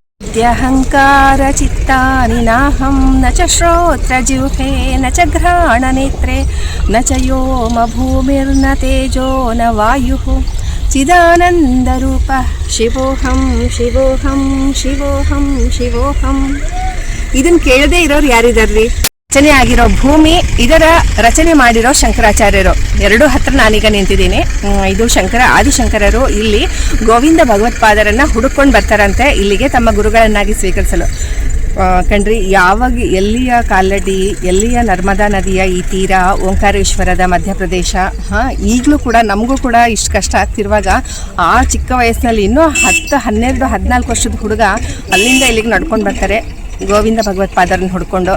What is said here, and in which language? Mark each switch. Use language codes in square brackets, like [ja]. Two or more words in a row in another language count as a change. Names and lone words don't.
[sa] इत्यहङ्कारचित्तानि नाहं न च श्रोत्रजिह्वे न च घ्राणनेत्रे न च व्योम भूमिर्न तेजो न वायुः ಚಿದಾನಂದರೂಪ ಶಿವೋಹಂ ಶಿವೋಹಂ ಶಿವೋಹಂ ಶಿವೋಹಂ. [kn] ಇದನ್ನು ಕೇಳದೆ ಇರೋರು ಯಾರಿದಾರ್ರಿ? ರಚನೆ ಆಗಿರೋ ಭೂಮಿ, ಇದರ ರಚನೆ ಮಾಡಿರೋ ಶಂಕರಾಚಾರ್ಯರು. ಎರಡು ಹತ್ರ ನಾನೀಗ ನಿಂತಿದ್ದೀನಿ. ಇದು ಆದಿಶಂಕರರು ಇಲ್ಲಿ ಗೋವಿಂದ ಭಗವತ್ಪಾದರನ್ನ ಹುಡುಕೊಂಡು ಬರ್ತಾರಂತೆ ಇಲ್ಲಿಗೆ ತಮ್ಮ ಗುರುಗಳನ್ನಾಗಿ ಸ್ವೀಕರಿಸಲು. ಕಣ್ರಿ, ಯಾವಾಗ ಎಲ್ಲಿಯ ಕಾಲಡಿ, ಎಲ್ಲಿಯ ನರ್ಮದಾ ನದಿಯ ಈ ತೀರ, ಓಂಕಾರೇಶ್ವರದ ಮಧ್ಯಪ್ರದೇಶ, ಈಗಲೂ ಕೂಡ ನಮಗೂ ಕೂಡ ಇಷ್ಟು ಕಷ್ಟ ಆಗ್ತಿರುವಾಗ ಆ ಚಿಕ್ಕ ವಯಸ್ಸಿನಲ್ಲಿ ಇನ್ನೂ 10, 12, 14 ವರ್ಷದ ಹುಡುಗ ಅಲ್ಲಿಂದ ಇಲ್ಲಿಗೆ ನಡ್ಕೊಂಡು ಬರ್ತಾರೆ ಗೋವಿಂದ ಭಗವತ್ಪಾದರನ್ನ ಹುಡ್ಕೊಂಡು.